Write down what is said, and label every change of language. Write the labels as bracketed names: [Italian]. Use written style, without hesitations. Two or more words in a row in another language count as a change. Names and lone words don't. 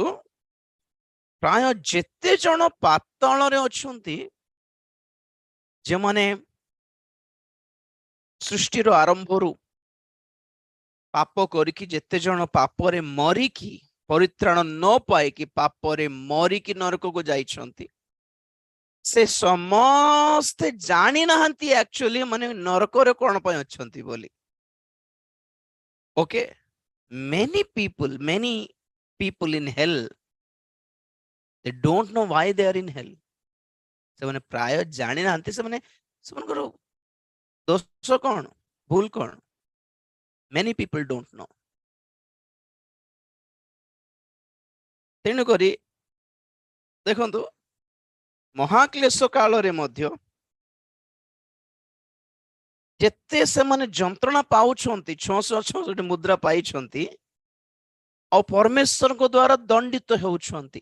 [Odia] ପ୍ରାୟ ଯେତେ ଜଣ ପାତାଳରେ ଅଛନ୍ତି, ଯେଉଁମାନେ ସୃଷ୍ଟିର ଆରମ୍ଭରୁ ପାପ କରିକି, ଯେତେ ଜଣ ପାପରେ ମରିକି ପରିତ୍ରାଣ ନ ପାଇକି ପାପରେ ମରିକି ନରକକୁ ଯାଇଛନ୍ତି, ସେ ସମସ୍ତେ ଜାଣି ନାହାନ୍ତି ଆକ୍ଚୁଆଲି ମାନେ ନରକରେ କଣ ପାଇଁ ଅଛନ୍ତି ବୋଲି। ଓକେ, [English] many people in hell, they don't know why they are in hell। [Odia] ସେମାନେ ପ୍ରାୟ ଜାଣି ନାହାନ୍ତି ସେମାନଙ୍କର ଦୋଷ କଣ, ଭୁଲ କଣ। [English] many people don't know. [Odia] ତେଣୁ କରି ଦେଖନ୍ତୁ ମହାକ୍ଲେଶ କାଳରେ ମଧ୍ୟ ଯେତେ ସେମାନେ ଯନ୍ତ୍ରଣା ପାଉଛନ୍ତି 666 ମୁଦ୍ରା ପାଇଛନ୍ତି ଆଉ ପରମେଶ୍ୱରଙ୍କ ଦ୍ୱାରା ଦଣ୍ଡିତ ହେଉଛନ୍ତି।